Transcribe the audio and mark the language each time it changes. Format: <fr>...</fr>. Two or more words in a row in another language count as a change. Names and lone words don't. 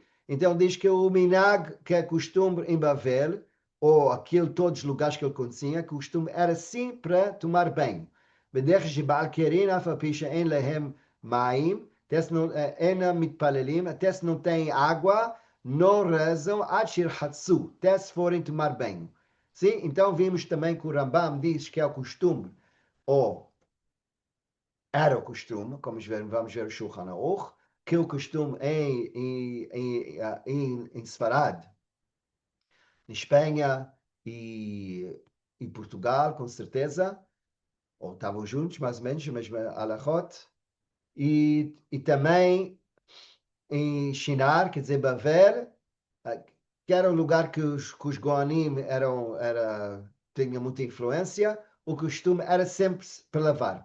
<pt>Então diz que o minag, que é costume em Babel, ou todos os lugares que ele conhecia, costume era sim para tomar banho.</pt> <he>בדרך שבעל קרין אף על פי שאין להם מים, אינם מתפללים,</he> <pt>até se não têm água, não rezam,</pt> <he>עד שירחצו,</he> <pt>até se forem tomar banho. Sim? Então vimos também que o Rambam diz que é o costume, ou era o costume, como vamos ver o Shulchan Aruch, que o costume em Sefarad, em Espanha e Portugal, com certeza, ou estavam juntos, mais ou menos, mas Alachot, e também em Shinar, quer dizer, Bavel, que era um lugar que os Goanim tinham muita influência, o costume era sempre para lavar.</pt>